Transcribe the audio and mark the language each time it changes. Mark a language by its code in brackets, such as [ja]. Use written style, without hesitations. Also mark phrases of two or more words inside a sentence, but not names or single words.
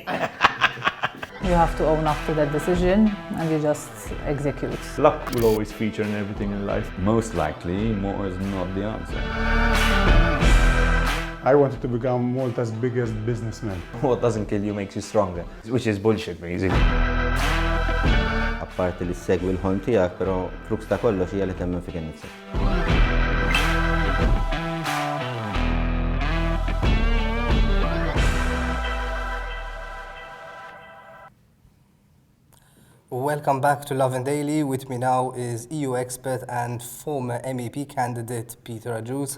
[en] You have to own up to that decision and you just execute. Luck will always feature in everything in life. Most likely, more is not the answer. I wanted to become Malta's biggest businessman. What doesn't kill you makes you stronger, which is bullshit, basically. [mt] Apparti li segwi l-ħolm tiegħek, però krux ta' kollox hija li temmen fik innifsek. [en] Welcome back to Lovin Daily. With me now is EU expert and former MEP candidate Peter Agius.